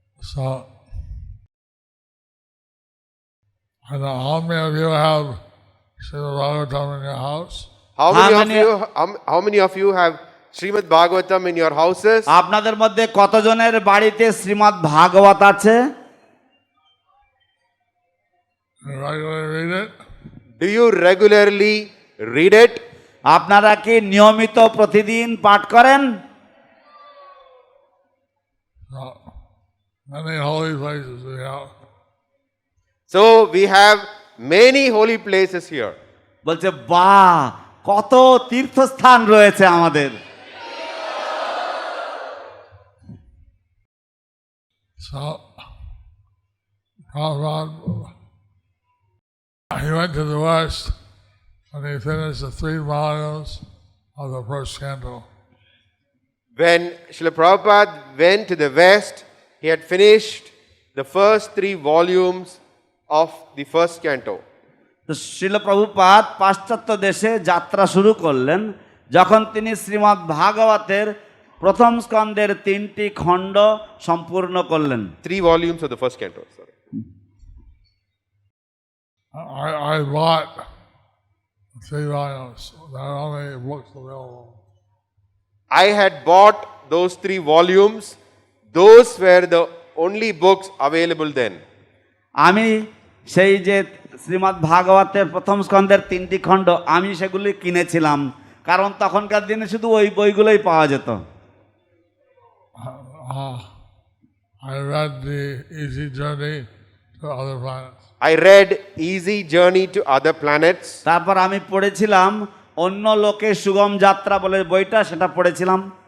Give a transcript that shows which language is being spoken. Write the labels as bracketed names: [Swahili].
[English] So, I know how many of you have Śrīmad-Bhāgavatam in your house? How many of you have Śrīmad-Bhāgavatam in your houses? [Bangla] আপনাদের মধ্যে কতজনের বাড়িতে শ্রীমদ্ ভাগবত আছে? [English] You regularly read it? Do you regularly read it? [Bangla] আপনারা কি নিয়মিত প্রতিদিন পাঠ করেন? [English] Many holy places we have. So we have many holy places here. [Bangla] বলছে বাহ, কত তীর্থস্থান রয়েছে আমাদের। [English] So, Prabhupada, he went to the West and he finished the 3 volumes of the first canto. When Srila Prabhupada went to the West, he had finished the first 3 volumes of the first canto. [Bangla] তো শিল প্রভুপাদ পাশ্চাত্য দেশে যাত্রা শুরু করলেন যখন তিনি শ্রীমদ্ ভাগবতের প্রথম স্কন্ধের 3টি খণ্ড সম্পূর্ণ করলেন। [English] 3 volumes of the first canto. Sorry. I bought 3 volumes. There are only books available. I had bought those 3 volumes. Those were the only books available then. [Bangla] আমি সেই যে শ্রীমদ্ ভাগবতের প্রথম স্কন্ধের 3টি খণ্ড আমি সেগুলি কিনেছিলাম, কারণ তখনকার দিনে শুধু ওই বইগুলোই পাওয়া যেত। [English] I read the Easy Journey to Other Planets. I read Easy Journey to Other Planets. [Bangla] তারপর আমি পড়েছিলাম অন্য লোকের সুগম যাত্রা বলে বইটা, সেটা পড়েছিলাম।